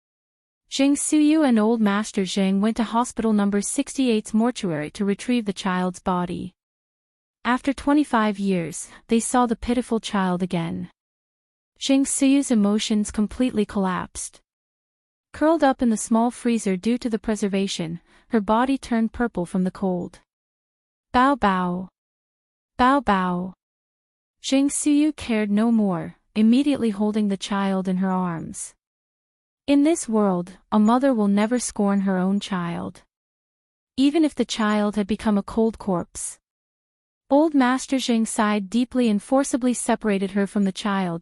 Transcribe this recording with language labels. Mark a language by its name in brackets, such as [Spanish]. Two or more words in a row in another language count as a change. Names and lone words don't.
[English] Jing Xiyu and Old Master Jing went to hospital number 68's mortuary to retrieve the child's body. After 25 years, they saw the pitiful child again. Jing Xiyu's emotions completely collapsed. Curled up in the small freezer due to the preservation, her body turned purple from the cold. [Chinese] 宝宝。宝宝. [English] Jing Xiyu cared no more, immediately holding the child in her arms. In this world, a mother will never scorn her own child. Even if the child had become a cold corpse. Old Master Jing sighed deeply and forcibly separated her from the child.